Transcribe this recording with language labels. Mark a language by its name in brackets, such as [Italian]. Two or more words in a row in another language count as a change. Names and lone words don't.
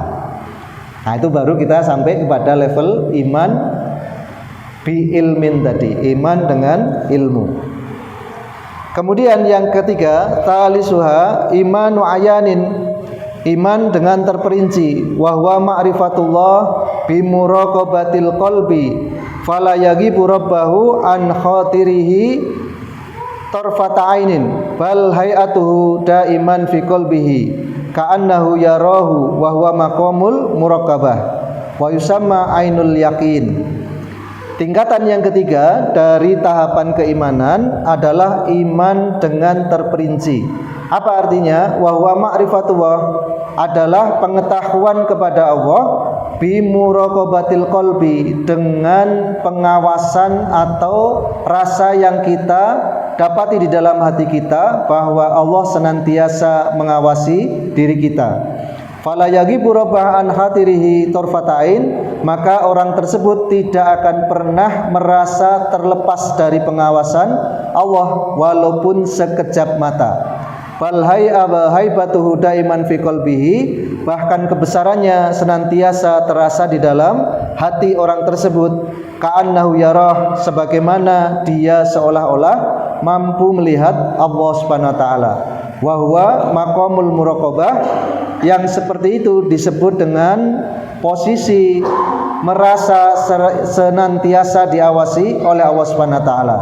[Indonesian] Nah, itu baru kita sampai kepada level [Arabic] إيمان بعلم [Indonesian] tadi, iman dengan ilmu. Kemudian yang ketiga, [Arabic] ثالثها إيمان عيان, [Indonesian] iman dengan terperinci. [Arabic] وهو معرفة الله بمراقبة القلب فلا يغيب ربه عن خاطره طرفة عين بل حياته دائما في قلبه كأنه يراه وهو مقام المراقبة ويسمى عين اليقين. [Indonesian] Tingkatan yang ketiga dari tahapan keimanan adalah iman dengan terperinci. Apa artinya? [Arabic] وهو معرفة الله, [Indonesian] adalah pengetahuan kepada Allah [Arabic] بمراقبة القلب, [Indonesian] dengan pengawasan atau rasa yang kita dapati di dalam hati kita bahwa Allah senantiasa mengawasi diri kita. [Arabic] فلا يغيب ربه عن خاطره طرفة عين, [Indonesian] maka orang tersebut tidak akan pernah merasa terlepas dari pengawasan Allah walaupun sekejap mata. [Arabic] بل هيبته دائما في قلبه, [Indonesian] bahkan kebesarannya senantiasa terasa di dalam hati orang tersebut. [Arabic] كأنه يراه, [Indonesian] sebagaimana dia seolah-olah mampu melihat Allah [Arabic] سبحانه وتعالى. وهو مقام المراقبة, [Indonesian] yang seperti itu disebut dengan posisi merasa senantiasa diawasi oleh Allah [Arabic] سبحانه وتعالى.